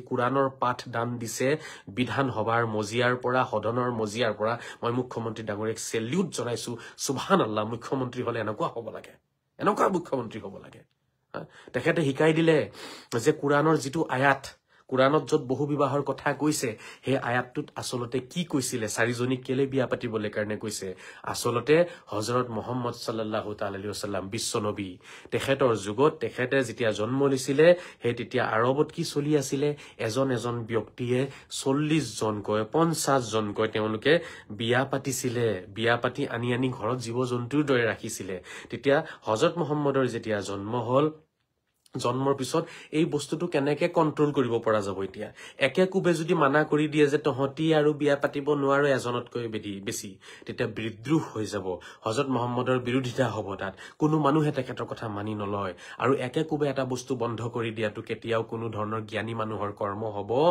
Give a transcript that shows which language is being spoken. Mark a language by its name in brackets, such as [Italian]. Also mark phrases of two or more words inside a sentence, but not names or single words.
[Assamese] কোৰআনৰ পাঠ দান দিছে বিধানসভাৰ মজিয়াৰ পৰা সদনৰ মজিয়াৰ পৰা মই মুখ্যমন্ত্ৰী ডাঙৰীয়াক সেলিউট জনাইছো সুবহানাল্লাহ মুখ্যমন্ত্ৰী হলে এনেকুৱা হ'ব লাগে এনেকুৱা মুখ্যমন্ত্ৰী হ'ব লাগে তেখেতে শিকাই দিলে যে কোৰআনৰ যিটো আয়াত কোৰআনত যত বহু বিবাহৰ কথা কৈছে সেই আয়াতটোত আসলতে কি কৈছিলে চাৰিজনী কেলে বিয়া পাতিবলৈ কাৰণে কৈছে আসলতে হযৰত মুহাম্মদ [Arabic] صلى الله تعالى عليه وسلم [Assamese] বিশ্ব নবী তেখেতৰ যুগত তেখেতে যেতিয়া জন্ম লৈছিলে হে তেতিয়া আৰবত কি চলি আছিল এজন ব্যক্তিয়ে 40 জনকৈ 50 জনকৈ তেওঁলোকে বিয়া পাতিছিলে বিয়া পাতি আনি ঘৰত জীৱ জন্তুৰ দৰে ৰাখিছিলে তেতিয়া হযৰত মুহাম্মদৰ যেতিয়া জন্ম হ'ল জন্মৰ পিছত এই বস্তুটো কেনেকে কন্ট্ৰোল কৰিব পৰা যাব এতিয়া একে কুবে যদি মানা কৰি দিয়ে যে তহতি আৰু বিয়া পাতিব নোৱাৰো এজনতকৈ বেছি তেতিয়া বিদ্ৰোহ হৈ যাব হযৰত মুহাম্মদৰ বিৰোধিতা হ'ব তাত কোনো মানুহে তেখেতৰ কথা মানি নলয় আৰু একে কুবে এটা বস্তু বন্ধ কৰি দিয়াটো কেতিয়াও কোনো ধৰণৰ জ্ঞানী মানুহৰ কৰ্ম হ'ব